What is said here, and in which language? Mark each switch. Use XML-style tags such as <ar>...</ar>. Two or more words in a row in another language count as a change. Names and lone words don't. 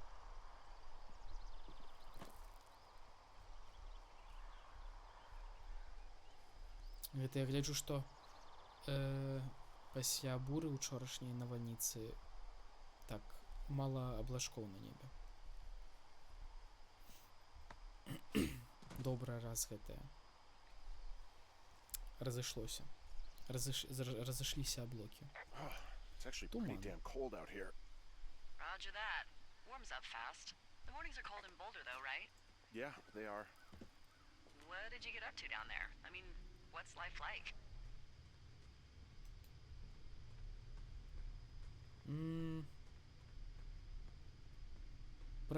<be>Гэта я гляджу, што пасля буры учорашняй навальніцы так мала аблачкоў на небе. Добра раз гэтае. Разышлося. Разышліся аблокі.</be> <en>It's actually pretty damn cold out here. Roger that. Warms up fast. The mornings are cold in Boulder, though, right? Yeah, they are. What did you get up to down there? I mean, what's life like? Про</en>